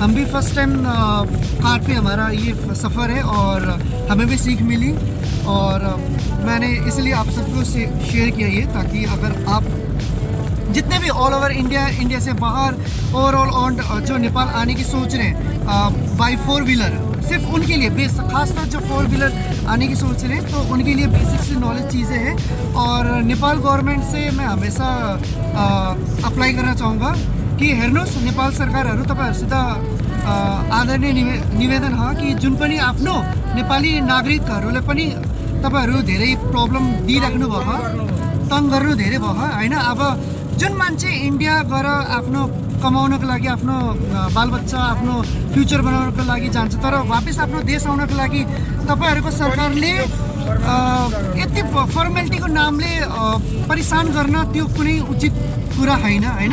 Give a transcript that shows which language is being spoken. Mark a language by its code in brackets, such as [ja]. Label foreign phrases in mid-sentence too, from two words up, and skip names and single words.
[hi] हम भी फर्स्ट टाइम कार पे हमारा ये सफ़र है और हमें भी सीख मिली, और मैंने इसलिए आप सबको शेयर किया ये, ताकि अगर आप जितने भी [en] all over India [hi] से बाहर [en] overall on [hi] जो नेपाल आने की सोच रहे हैं [en] by 4 wheeler, [hi] सिर्फ उनके लिए खासतौर जो [en] 4 wheeler [hi] आने की सोच रहे हैं तो उनके लिए [en] basic se knowledge [hi] चीज़ें हैं। और नेपाल गवर्नमेंट से मैं हमेशा अप्लाई करना चाहूँगा कि [ne] हेर्नुहोस् नेपाल सरकारहरू तपाईँहरूसित आदरणीय निवेदन हो कि जुन पनि आफ्नो नेपाली नागरिकहरूलाई पनि तपाईँहरू धेरै प्रब्लम दिइराख्नु भयो, तङ गर्नु धेरै भयो होइन। अब जुन मान्छे इन्डिया गएर आफ्नो कमाउनको लागि, आफ्नो बालबच्चा, आफ्नो फ्युचर बनाउनको लागि जान्छ, तर वापस आफ्नो देश आउनको लागि तपाईँहरूको सरकारले यति फर्मेलिटीको नामले परेशान गर्न त्यो कुनै उचित कुरा होइन, होइन।